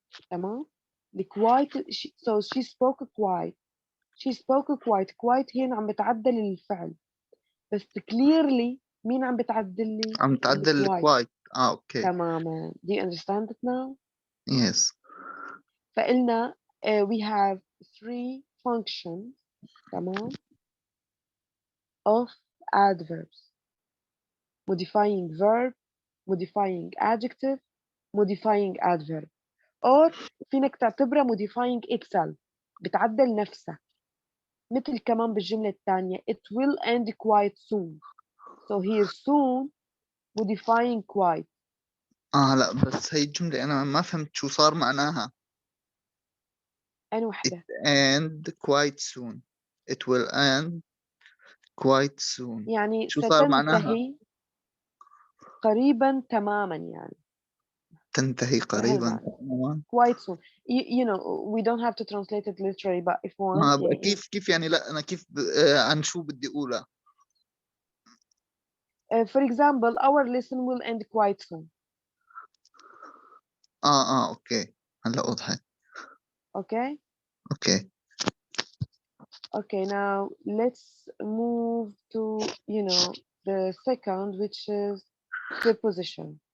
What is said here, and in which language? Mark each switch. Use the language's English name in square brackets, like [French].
[Arabic] تمام، [English] الquiet so she spoke quite. she spoke quite. [Arabic] quite هي عم بتعدل الفعل، بس [English] clearly [Arabic] مين عم بتعدل لي؟ عم تعدل [English] quite. quite. Okay. [Arabic] تماما. [English] Do you understand it now؟ Yes. [Arabic] فقلنا [English] we have three functions [Arabic] تمام [English] of adverbs: modifying verb, modifying adjective, modifying adverb. or [Arabic] فينك تعتبرها [English] modifying itself، [Arabic] بتعدل نفسها، مثل كمان بالجملة الثانية [English] it will end quite soon. so here soon modifying quite. [Arabic] لا بس هي الجملة أنا ما فهمت شو صار معناها. أنا [English] It [Arabic] وحدة [English] end quite soon. It will end quite soon. [Arabic] يعني شو صار معناها؟ ستنتهي قريبا تماما، يعني تنتهي قريبا هالمعنى تماما. [English] quite soon. you know we don't have to translate it literally but if want [Arabic] يعني كيف يعني؟ لا أنا كيف عن شو بدي أقولها؟ [English] for example our lesson will end quite soon. [Arabic] أوكي هلا وضحت. [English] okay okay. okay now let's move to the second, which is preposition.